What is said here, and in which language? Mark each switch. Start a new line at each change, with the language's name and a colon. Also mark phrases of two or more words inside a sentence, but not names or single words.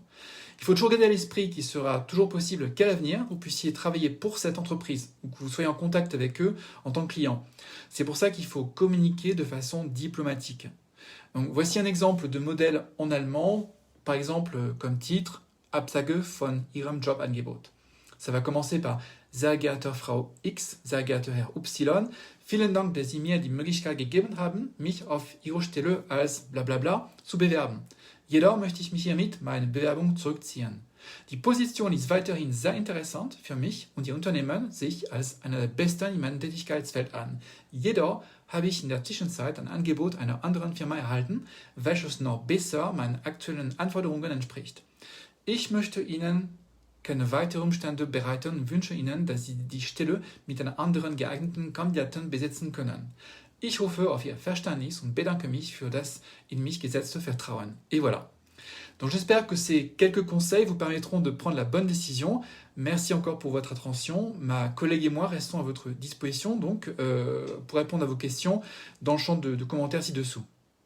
French: Il faut toujours garder à l'esprit qu'il sera toujours possible qu'à l'avenir, vous puissiez travailler pour cette entreprise ou que vous soyez en contact avec eux en tant que client. C'est pour ça qu'il faut communiquer de façon diplomatique. Donc, voici un exemple de modèle en allemand, par exemple comme titre «
German: Absage von Ihrem Jobangebot ».
French: Ça va commencer par
German: « Sehr geehrte Frau X, sehr geehrter Herr Y, vielen Dank, dass Sie mir die Möglichkeit gegeben haben, mich auf Ihre Stelle als blablabla zu bewerben. Jedoch möchte ich mich hiermit meine Bewerbung zurückziehen. Die Position ist weiterhin sehr interessant für mich und Ihr Unternehmen sehe ich als einer der besten in meinem Tätigkeitsfeld an. Jedoch habe ich in der Zwischenzeit ein Angebot einer anderen Firma erhalten, welches noch besser meinen aktuellen Anforderungen entspricht. Ich möchte Ihnen keine weiteren Umstände bereiten und wünsche Ihnen, dass Sie die Stelle mit einer anderen geeigneten Kandidaten besetzen können. Ich hoffe auf Ihr Verständnis und bedanke mich für das in mich gesetzte Vertrauen.
French: Et voilà. Donc j'espère que ces quelques conseils vous permettront de prendre la bonne décision. Merci encore pour votre attention. Ma collègue et moi restons à votre disposition donc, pour répondre à vos questions dans le champ de commentaires ci-dessous.